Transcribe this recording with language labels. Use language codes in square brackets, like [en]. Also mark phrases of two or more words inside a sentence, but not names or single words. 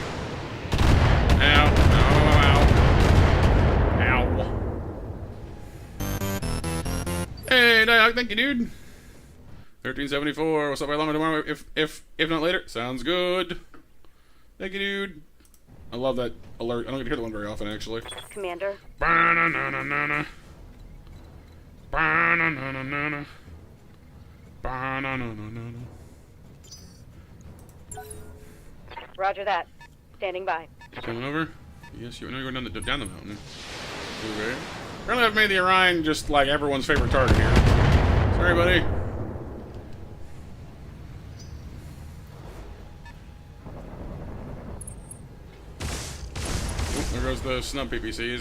[en] Ow. Ow. Ow. Hey, Diog, thank you, dude. 1374. What's up by longer tomorrow? If not later. Sounds good. Thank you, dude. I love that alert. I don't get to hear that one very often, actually. Commander. Ba-na-na-na-na-na. Ba-na-na-na-na-na. Ba-na-na-na-na-na. Roger that. Standing by. Coming over? Yes, you know you're going down the mountain. Okay. Apparently I've made the Orion just like everyone's favorite target here. Sorry, buddy. Oh, there goes the snub PPCs.